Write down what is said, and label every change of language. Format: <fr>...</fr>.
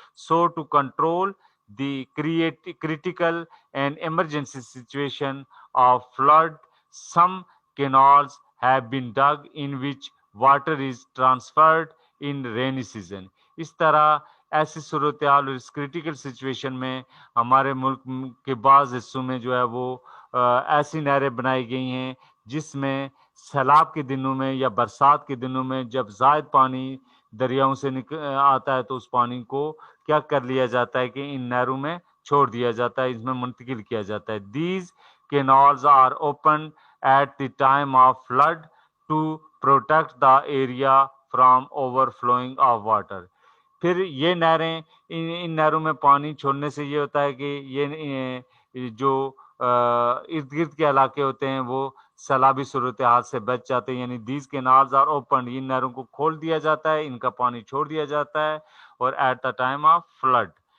<en>So to control the critical and emergency situation of flood, some canals have been dug in which water is transferred in rainy season.</en> <ur>اس طرح ایسی صورتحال اور اس critical situation میں ہمارے ملک کے بعض حصوں میں جو ہے وہ ایسی نہریں بنائی گئی ہیں جس میں سیلاب کے دنوں میں یا برسات کے دنوں میں جب زائد پانی دریاؤں سے آتا ہے تو اس پانی کو کیا کر لیا جاتا ہے کہ ان نہروں میں چھوڑ دیا جاتا ہے, اس میں منتقل کیا جاتا ہے.</ur> <en>These canals are open at the time of flood to protect the area from overflowing of water.</en> <ur>پھر یہ نہریں ان نہروں میں پانی چھوڑنے سے یہ ہوتا ہے کہ یہ جو ارد گرد کے علاقے ہوتے ہیں وہ سیلابی صورتحال سے بچ جاتے ہیں. یعنی</ur> <en>these canals are open,</en> <ur>ان نہروں کو کھول دیا جاتا ہے, ان کا پانی چھوڑ دیا جاتا ہے اور</ur> <en>At the time of flood.</en>